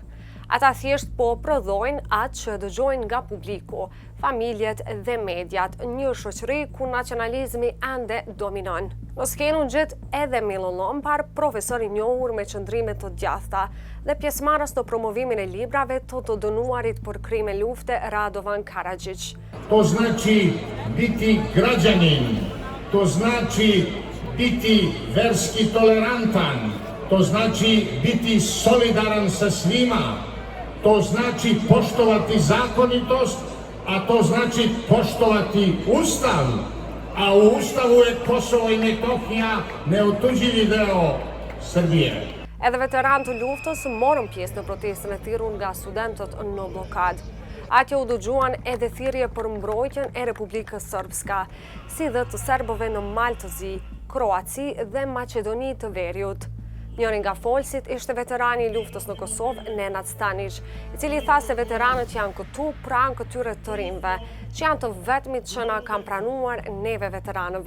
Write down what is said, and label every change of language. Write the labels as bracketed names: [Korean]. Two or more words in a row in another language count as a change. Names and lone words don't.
[Albanian] Ata thjesht po prodhojnë atë që dëgjojnë nga publiku, familjet dhe mediat, një shoqëri ku nacionalizmi ende dominon. Në skenë u gjet edhe Milo Lompar, profesor i njohur me qëndrime të djathta dhe pjesëmarrës në promovimin e librave të dënuarit për krime lufte Radovan Karadžić. [Serbian] To znači biti građanin, to znači biti verski tolerantan, to znači biti solidaran sa svima. To znači poštovati zakonitost, a to znači poštovati Ustav. A u Ustavu je Kosovo i Metohija neotuđivi deo Srbije. [Albanian] Edhe veteran të luftës morën pjesë në protestën e thirrur nga studentët në blokadë. Atje u dëgjuan edhe thirrje për mbrojtjen e Republikës Srpska, si dhe të serbëve në Maltëzi, Kroaci dhe Maqedoni të Veriut. Njëri nga folësit ishte veterani i luftës në Kosovë, Nenad Stanić, i cili tha se veteranët janë këtu pranë këtyre të rinjve, që janë të vetmit që na kanë pranuar neve veteranëve.